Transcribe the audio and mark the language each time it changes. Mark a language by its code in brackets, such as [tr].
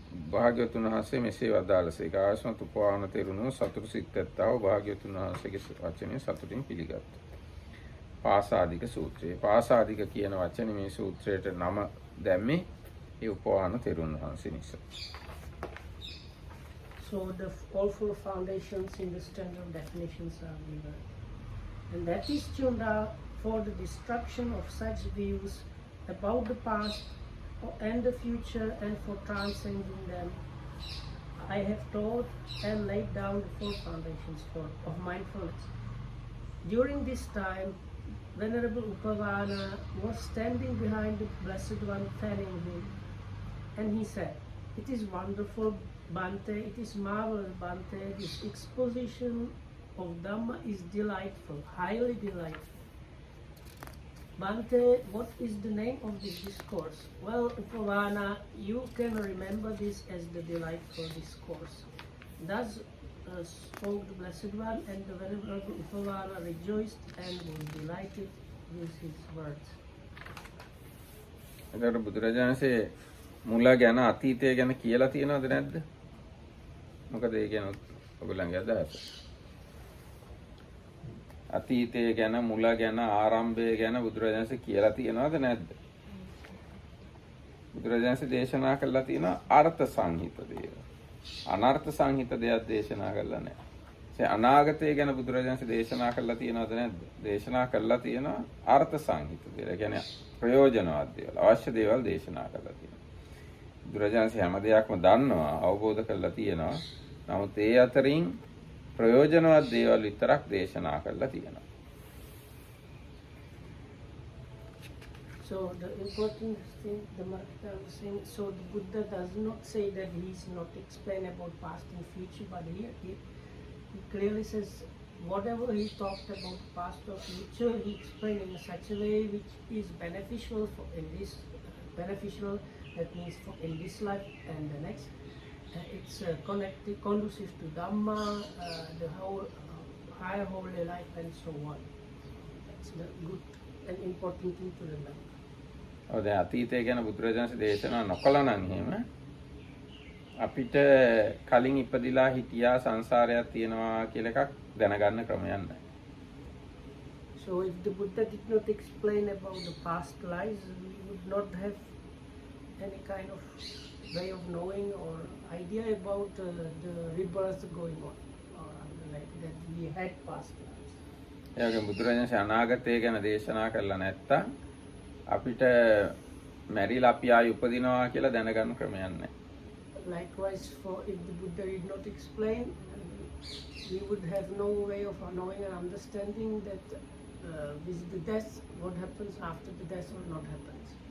[si] භාග්‍යවතුන් වහන්සේ මෙසේ වදාළසේ. ආයස්මත් උපවාන තෙරුණෝ සතුට සිත් ඇත්තව භාග්‍යවතුන් වහන්සේගේ වචනේ සතුටින් පිළිගත්තා. පාසාදික සූත්‍රය. පාසාදික කියන වචනේ මේ සූත්‍රයට නම දැම්මේ ඒ උපවාන තෙරුන් වහන්සේ නිසා. [en] So the all four foundations in the standard definitions are given. And that is Chunda for the destruction of such views about the past and the future and for transcending them. I have taught and laid down the four foundations of mindfulness. During this time, Venerable Upavana was standing behind the Blessed One fanning him, and he said, "It is wonderful, Bhante, it is marvelous, Bhante, this exposition of Dhamma is delightful, highly delightful. Bhante, what is the name of this discourse?" Well, Upavana, you can remember this as the delightful discourse. Thus spoke the Blessed One, and the Venerable Upavana rejoiced and was delighted with his words. [si] එතකොට බුදුරජාණන්සේ මුල ගැන අතීතය ගැන කියලා තියෙනවද නැද්ද? මොකද ඒ කියන ඔයගොල්ලන්ගේ අදහස? අතීතය ගැන මුල ගැන ආරම්භය ගැන බුදුරජාණන්සේ කියලා තියෙනවද නැද්ද? බුදුරජාණන්සේ දේශනා කළා තියෙනවා අර්ථ සංහිත දේවල්. අනර්ථ සංහිත දෙයක් දේශනා කළා නැහැ. ඒ අනාගතය ගැන බුදුරජාණන්සේ දේශනා කළා තියෙනවද නැද්ද? දේශනා කළා තියෙනවා අර්ථ සංහිත දේවල්. ඒ කියන්නේ ප්‍රයෝජනවත් දේවල්, අවශ්‍ය දේවල් දේශනා කළා තියෙනවා. බුදුරජාණන්සේ හැම දෙයක්ම දන්නවා, අවබෝධ කරලා තියෙනවා. නමුත් ඒ අතරින් ප්‍රයෝජනවත් දේවල් විතරක් දේශනා කරලා තියෙනවා. [en] So the important thing, the Marketa was saying, so the Buddha does not say that he is not explaining about past and future, but here he clearly says whatever he talked about past or future, he explained in such a way which is beneficial for in this beneficial, that means for in this life and the next. It's connected, conducive to Dhamma, the whole higher holy life, and so on. That's the good and important thing to remember. [si] ඔව් දැන් අතීතය ගැන බුදුරජාණන්සේ දේශනා නොකළා නම් එහෙම අපිට කලින් ඉපදිලා හිටියා සංසාරයක් තියෙනවා කියලා එකක් දැනගන්න ක්‍රමයක් නැහැ. [en] So if the Buddha did not explain about the past lives, we would not have any kind of way of knowing or idea about the rebirth going on, or like that we had past lives. [si] ඒ වගේම බුදුරජාණන්සේ අනාගතය ගැන දේශනා කළා නැත්තම් අපිට මැරිලා අපි ආයෙ උපදිනවා කියලා දැනගන්න ක්‍රමයක් නැහැ. [en] Likewise, for if the Buddha did not explain, we would have no way of knowing and understanding that with the death, what happens after the death or not happens.